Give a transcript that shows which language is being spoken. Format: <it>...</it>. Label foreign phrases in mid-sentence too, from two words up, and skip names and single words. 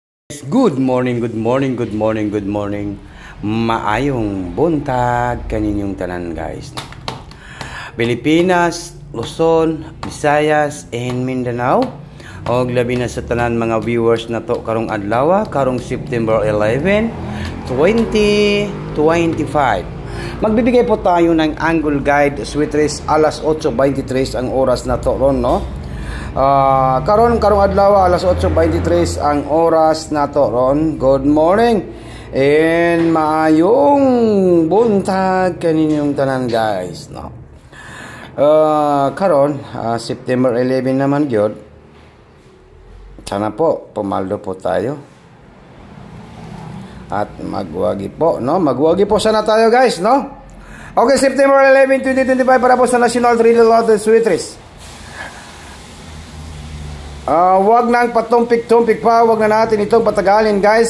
<en>Good morning, good morning, good morning, good morning.</en> <ceb>Maayong buntag kaninyong tanan, guys.</ceb> <en>Pilipinas, Luzon, Visayas, and Mindanao.</en> <ceb>Og labi na sa tanan mga viewers na to karong adlaw, karong September 11, 2025.</ceb> <tl>Magbibigay po tayo ng angle guide, sweet race,</tl> <ceb>alas 8:23 ang oras na to ron, no? Karong adlaw alas 8:23 ang oras na to ron.</ceb> <en>Good morning and</en> <ceb>maayong buntag kaninyong tanan, guys, no? Karon September 11 naman gyud.</ceb> <tl>Sana po pumaldo po tayo at magwagi po, no? Magwagi po sana tayo, guys, no? Okay, September 11, 2025 para po sa National Trail Lottery Sweet Race. Wag nang patumpik-tumpik pa, wag na natin itong patagalin, guys.</tl>